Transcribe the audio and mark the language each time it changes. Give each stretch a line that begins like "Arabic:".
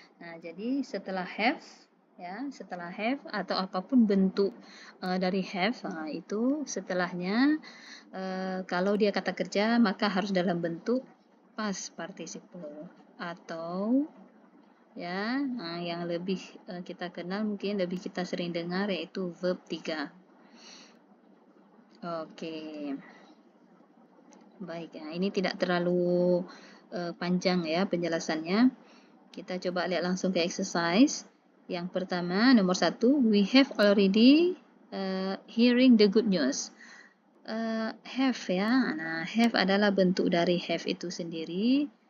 Indonesian: Nah, jadi setelah have, ya, setelah have atau apapun bentuk dari have, itu setelahnya kalau dia kata kerja maka harus dalam bentuk past participle atau ya, yang lebih kita kenal mungkin lebih kita sering dengar yaitu verb 3. Oke. Baik ya, ini tidak terlalu panjang ya penjelasannya. Kita coba lihat langsung ke exercise. Yang pertama, nomor 1,
English: we have already hearing the good news.
Indonesian: Have ya, nah have adalah bentuk dari have itu sendiri.